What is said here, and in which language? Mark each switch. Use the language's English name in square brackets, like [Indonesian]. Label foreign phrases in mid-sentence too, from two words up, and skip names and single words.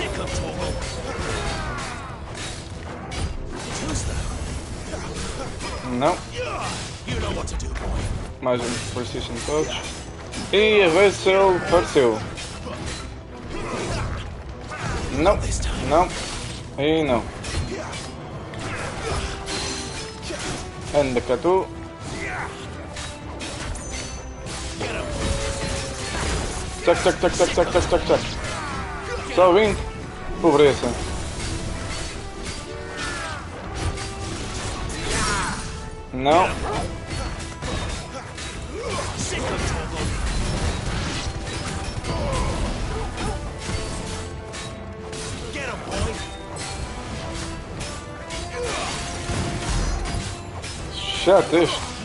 [Portuguese] Não. Mais um Precision Touch. E a vez se ele apareceu. Não. Não. E não. Anda cá tu. Tchac, tchac, tchac, tchac, tchac, tchac, tchac, tchac. Só 20. Pobreza. Não. Chato este.